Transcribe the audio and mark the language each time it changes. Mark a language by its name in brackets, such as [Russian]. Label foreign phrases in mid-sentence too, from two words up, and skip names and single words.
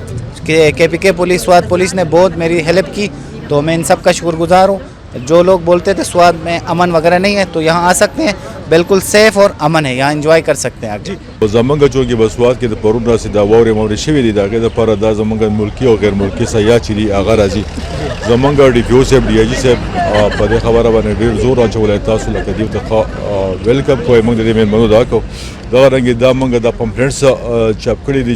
[Urdu] کہ پولیس سوات پولیس نے بہت میری ہیلپ کی تو میں ان سب کا شکرگزار ہوں جو لوگ بولتے تھے سوات میں امن وغیرہ نہیں ہے تو یہاں آ سکتے ہیں بالکل سیف اور امن ہے یہاں انجوائے کر سکتے ہیں آپ [Pashto] زمونږ چونکې بسوات کې د پرون راسي دا واورې مورې شوي دي د هغې دپاره دا زمونږ ملکي او غیر ملکي سیاح چې دي هغه راځي زمونږ ډي پي او صاحب ډي آی جي صاحب په دې خبره باندې ډېر زور اچولی تاسو لکه دې ته ویلکم کوئ موږ د دې مېلمنو دا کوو دغه رنګې دا موږ دا پمفلیټس چاپ کړي دي